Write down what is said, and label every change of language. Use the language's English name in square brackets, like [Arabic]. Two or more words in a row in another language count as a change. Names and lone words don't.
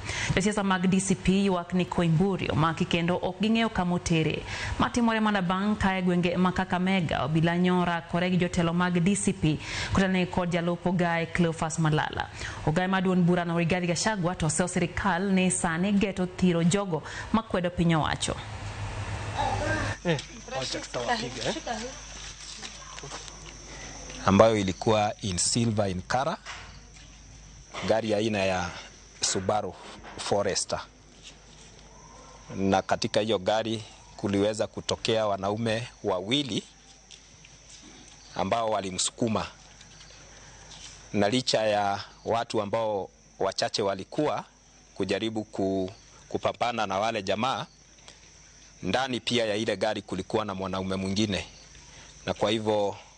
[Luo (Kenya and Tanzania)] Josiasa mag DCP ywak ni Koimburi omaki kendo ok ging'eyo kamotere. Matimore mana bang' kae gwenge ma Kakamega obila nyora kore gi jotelo mag DCP kutane kod jalopo Ogai Cleophas Malala. Ogai maduon bura no Rigathi Gachagua to seo sirikal ni sani geto thiro jogo makwedo piny owacho. [Swahili] Ambayo ilikuwa [English] in silver in color, [Swahili] gari aina ya Subaru Forester. Na katika hiyo gari kuliweza kutokea wanaume wawili ambao walimsukuma, na licha ya watu ambao wachache walikuwa kujaribu kupambana na wale jamaa, ndani pia ya ile gari kulikuwa na mwanaume mwingine, na kwa hivyo